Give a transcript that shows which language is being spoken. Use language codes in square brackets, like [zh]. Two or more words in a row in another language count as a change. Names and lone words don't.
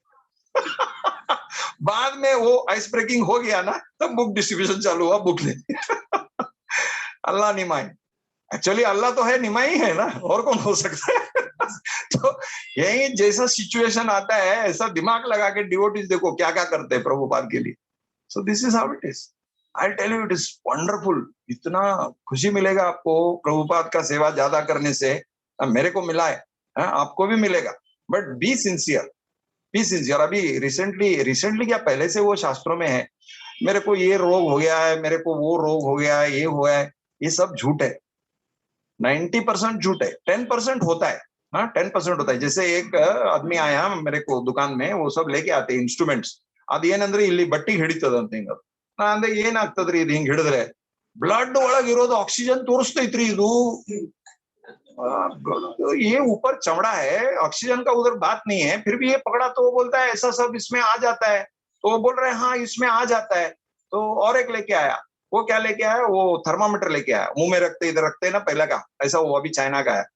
[hi] बाद में वो [en] ice breaking [hi] हो गया ना, तब [en] book distribution [hi] चालू हुआ, बुक ले अल्लाह निमाई, एक्चुअली अल्लाह तो है, निमाई है ना, और कौन हो सकता है। तो यही जैसा सिचुएशन आता है ऐसा दिमाग लगा के डिवोटीज देखो क्या क्या करते हैं प्रभुपाद के लिए। [en] So this is how it is. I tell you it is wonderful. [hi] इतना खुशी मिलेगा आपको प्रभुपाद का सेवा ज्यादा करने से, मेरे को मिला है, आपको भी मिलेगा, [en] but be sincere, be sincere. [hi] अभी रिसेंटली क्या पहले से वो शास्त्रों में है, मेरे को ये रोग हो गया है, मेरे को वो रोग हो गया है, ये हुआ है, ये सब झूठ है। 90% झूठ है, 10% होता है। हाँ 10% होता है। जैसे एक आदमी आया मेरे को दुकान में, वो सब लेके आते इंस्ट्रूमेंट्स, [kn] ಅದ್ ಏನಂದ್ರೆ ಇಲ್ಲಿ ಬಟ್ಟಿ ಹಿಡಿತದಂತ ಹಿಂಗ, ನಾ ಅಂದೆ ಏನಾಗ್ತದ್ರಿ ಇದು ಹಿಂಗ್ ಹಿಡಿದ್ರೆ? ಬ್ಲಡ್ ಒಳಗ್ ಇರೋದು ಆಕ್ಸಿಜನ್ ತೋರಿಸ್ತೈತ್ರಿ ಇದು, [hi] ये ऊपर चमड़ा है, ऑक्सीजन का उधर बात नहीं है, फिर भी ये पकड़ा तो वो बोलता है ऐसा सब इसमें आ जाता है, तो वो बोल रहे हैं हाँ इसमें आ जाता है। तो और एक लेके आया, वो क्या लेके आया? वो थर्मामीटर लेके आया, मुंह में रखते इधर रखते हैं ना पहला का, ऐसा वो अभी चाइना का है।